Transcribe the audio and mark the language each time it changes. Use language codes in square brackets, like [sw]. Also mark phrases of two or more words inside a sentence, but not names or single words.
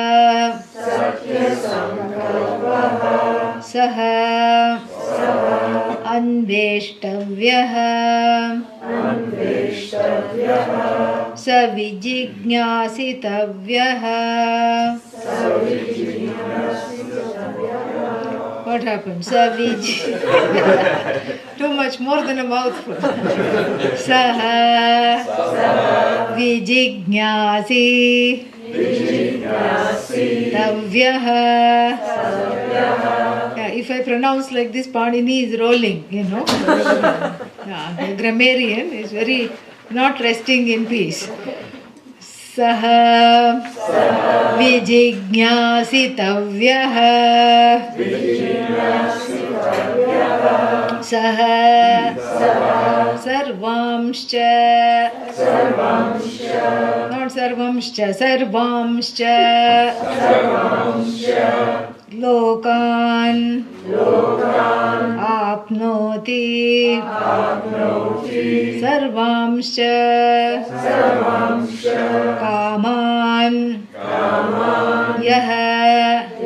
[sa] sah अन्वेष्टव्यः सविजिज्ञासितव्यः. [en] What happened? Too much, more than a mouthful. [sa] सह विजिज्ञासितव्यः. [en] If I pronounce like this, Panini is rolling, The grammarian is very not resting in peace. [sa] सह विजिज्ञासितव्यः. सह सर्वांश्च. Not सर्वांश्च, सर्वांश्च. लोकान् आप्नोति सर्वांश्च कामान् कामान् यः